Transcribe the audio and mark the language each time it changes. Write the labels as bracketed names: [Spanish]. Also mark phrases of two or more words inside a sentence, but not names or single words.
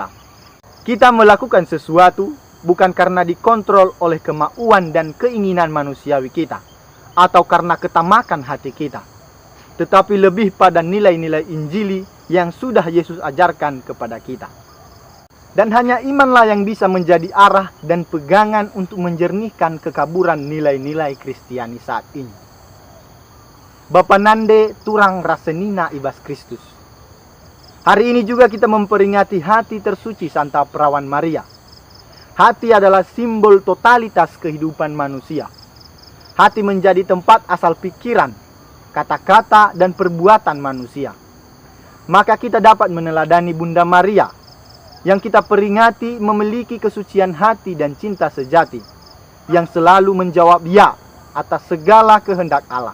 [Indonesian] Kita melakukan sesuatu bukan karena dikontrol oleh kemauan dan keinginan manusiawi kita, atau karena ketamakan hati kita, tetapi lebih pada nilai-nilai Injili yang sudah Yesus ajarkan kepada kita. Dan hanya imanlah yang bisa menjadi arah dan pegangan untuk menjernihkan kekaburan nilai-nilai Kristiani saat ini. [Batak Karo] Bapa Nande turang rasenina ibas Kristus. [Indonesian] Hari ini juga kita memperingati hati tersuci Santa Perawan Maria. Hati adalah simbol totalitas kehidupan manusia. Hati menjadi tempat asal pikiran, kata-kata, dan perbuatan manusia. Maka kita dapat meneladani Bunda Maria, yang kita peringati memiliki kesucian hati dan cinta sejati, yang selalu menjawab ya atas segala kehendak Allah.